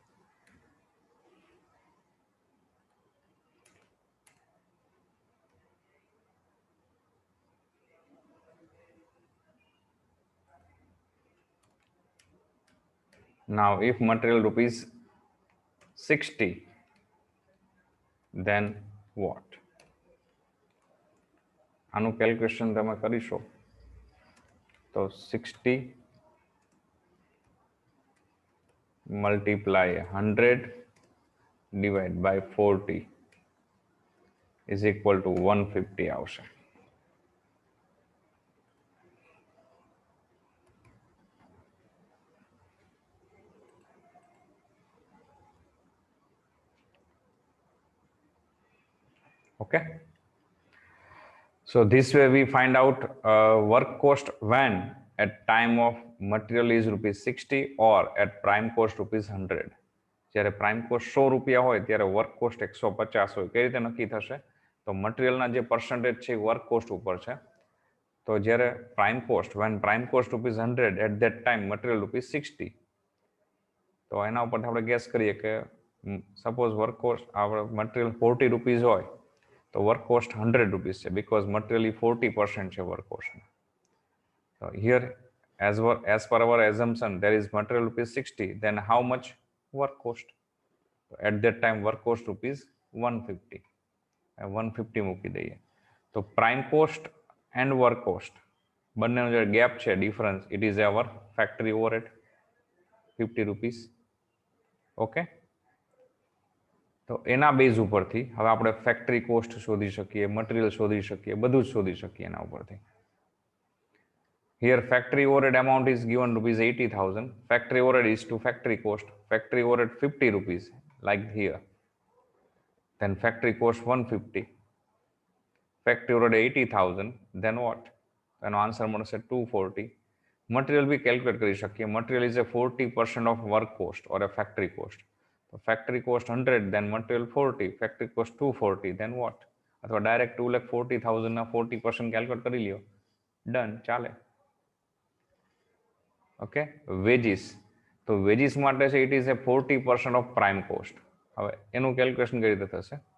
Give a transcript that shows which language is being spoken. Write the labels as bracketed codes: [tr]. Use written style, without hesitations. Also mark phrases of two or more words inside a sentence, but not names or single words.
[en] Now if material rupees 60, then what? [gu] આનું કેલ્ક્યુલેશન તમે કરીશો તો 60 [en] multiply 100 divide by 40 is equal to 150 [gu] આવશે. [en] Okay, so this way we find out work cost when at time of material is rupees 60 or at prime cost rupees 100. [gu] જ્યારે [en] prime cost [gu] 100 રૂપિયા હોય ત્યારે [en] work cost [gu] 150 હોય. કઈ રીતે નક્કી થશે? તો મટીરિયલના જે પર્સન્ટેજ છે એ [en] work cost [gu] ઉપર છે. તો જ્યારે [en] prime cost when prime cost rupees 100 at that time material rupees 60, [gu] તો એના ઉપરથી આપણે ગેસ કરીએ કે [en] suppose work cost [gu] આપણે [en] material 40 rupees [gu] હોય તો [en] work cost 100 rupees [gu] છે [en] because material 40% [gu] છે [en] work cost. So here as per our assumption there is material rupees 60, then how much work cost? So at that time work cost rupees 150. [gu] 150 મૂકી દઈએ. તો [en] prime cost and work cost [gu] બંનેનો જે ગેપ છે [en] difference it is our factory overhead 50 rupees. [gu] ઓકે, તો એના બેઝ ઉપરથી હવે આપણે [en] factory cost [gu] શોધી શકીએ, મટીરિયલ શોધી શકીએ, બધું જ શોધી શકીએ એના ઉપરથી. [en] Here factory overhead amount is given rupees 80,000. Factory overhead is to factory cost. Factory overhead 50 rupees like here. Then factory cost 150. Factory overhead 80,000. Then what? Then answer મળશે 240. Material we calculate [gu] કરી શકીએ. [en] Material is a 40% of work cost or a factory cost. So factory cost 100, then material 40. Factory cost 240. Then what? [gu] અથવા ડાયરેક્ટ 2,40,000 ના 40% કેલ્ક્યુલેટ કરી લ્યો. ડન, ચાલે. [en] okay, wages. [gu] તો વેજીસ માટે છે [en] it is a 40% of prime cost. [gu] હવે એનું કેલ્ક્યુલેશન કઈ રીતે થશે?